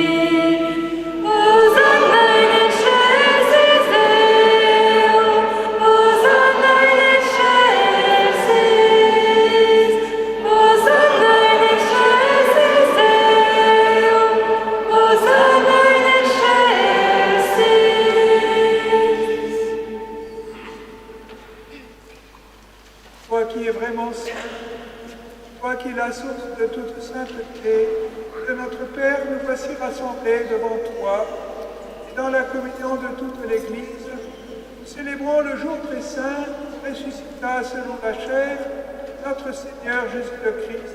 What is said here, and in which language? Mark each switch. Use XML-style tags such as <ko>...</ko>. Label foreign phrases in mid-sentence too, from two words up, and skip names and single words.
<la>Hosanna in excelsis Deo, Hosanna in excelsis, Hosanna in excelsis Deo, Hosanna in excelsis.</la> <fr>Toi qui es vraiment saint, toi qui es la source de toute sainteté, de notre Père, nous voici rassemblés devant toi, et dans la communion de toute l'Église, nous célébrons le jour très saint, ressuscita selon la chair, notre Seigneur Jésus le Christ.</fr>